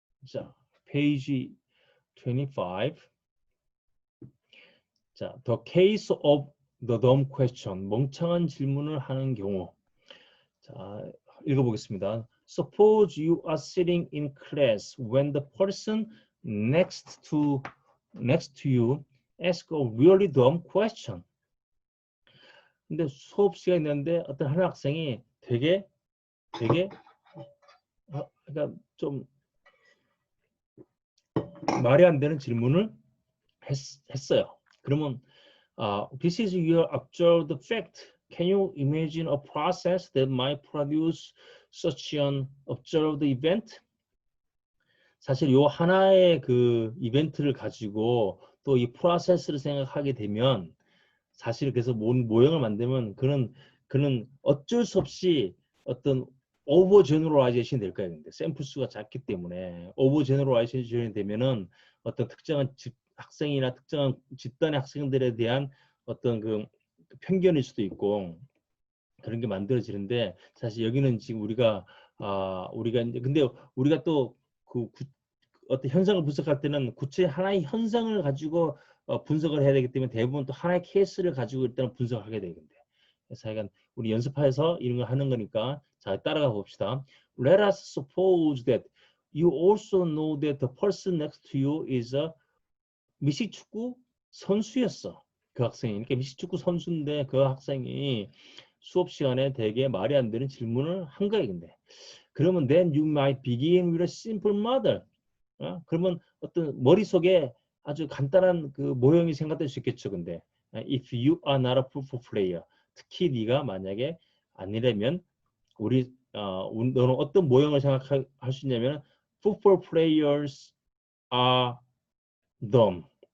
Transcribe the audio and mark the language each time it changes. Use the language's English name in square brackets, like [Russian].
[Korean] 자, 페이지 25. 자, [English] the case of the dumb question. [Korean] 멍청한 질문을 하는 경우. 자, 읽어보겠습니다. [English] Suppose you are sitting in class when the person next to you asks a really dumb question. [Korean] 근데 수업 시간이 있는데 어떤 한 학생이 되게 그러니까 좀 말이 안 되는 질문을 했어요. 그러면 [English] this is your observed fact. Can you imagine a process that might produce such an observed event? [Korean] 사실 요 하나의 그 이벤트를 가지고 또 이 프로세스를 생각하게 되면 사실 그래서 모형을 만들면 그는 어쩔 수 없이 어떤 오버 제너럴라이제이션이 될 거예요. 근데 샘플 수가 작기 때문에 오버 제너럴라이제이션이 되면은 어떤 특정한 학생이나 특정한 집단의 학생들에 대한 어떤 그 편견일 수도 있고 그런 게 만들어지는데 사실 여기는 지금 우리가 이제 근데 우리가 또 어떤 현상을 분석할 때는 구체 하나의 현상을 가지고 분석을 해야 되기 때문에 대부분 또 하나의 케이스를 가지고 일단 분석하게 되는데 그래서 약간 우리 연습해서 이런 걸 하는 거니까 자 따라가 봅시다. [English] Let us suppose that you also know that the person next to you is a [Korean] 미식축구 선수였어. 그 학생이. 그러니까 미식축구 선수인데 그 학생이 수업 시간에 되게 말이 안 되는 질문을 한 거야. 근데 그러면 [English] then you might begin with a simple model. [Korean] 그러면 어떤 머릿속에 아주 간단한 그 모형이 생각될 수 있겠죠. [English] 근데 if you are not a football player, [Korean] 특히 네가 만약에 아니라면 너는 어떤 모형을 생각할 수 있냐면 [English] football players are dumb.